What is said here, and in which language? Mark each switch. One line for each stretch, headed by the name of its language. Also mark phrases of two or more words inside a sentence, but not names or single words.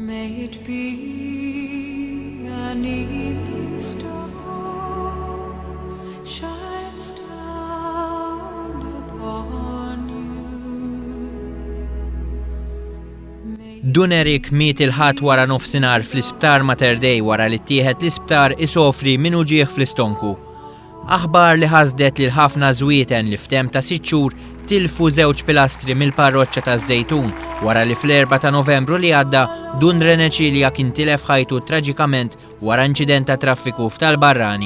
English: May it be an evening star shines down upon you.
Maltese: Dunerik miet il-ħadd wara nofsinhar fl-isptar Mater Dei wara li ttieħed l-isptar isofri minnu ġieħ fl-istonku. Aħbar li ħasdet lil ħafna żwieten li f'tem ta' 6 xhur tilfu 2 pilastri mill-parroċċa taż-Żejtun wara li fl-4 ta' Novembru li għadda Dun Reneċilja kien tilef ħajtu traġikament wara inċident ta' traffiku f'Tal-Barrani.